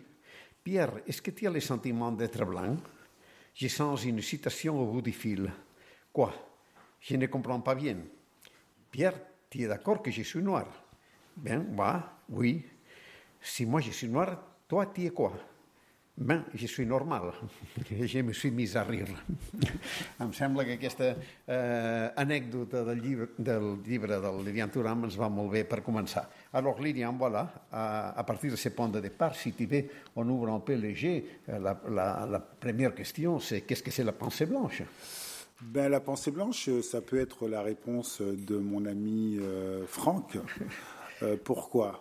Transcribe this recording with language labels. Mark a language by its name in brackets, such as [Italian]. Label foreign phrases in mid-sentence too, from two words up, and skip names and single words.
[French] Pierre, est-ce que tu as le sentiment d'être blanc? Je sens une citation au bout du fil. Quoi? Je ne comprends pas bien. Pierre, tu es d'accord que je suis noir? Ben, oui. Si moi je suis noir, toi tu es quoi? Ben, je suis normal. Je me suis mis a rire. [Catalan] Em sembla que aquesta anècdota del llibre del Lilian Thuram ens va molt bé per començar. [French] Alors, Lilian, voilà, à partir de ce point de départ, si tu veux, on ouvre un peu le jeu. La première question, c'est qu'est-ce que c'est la pensée blanche? Ben, la pensée blanche, ça peut être la réponse de mon ami Franck. Pourquoi?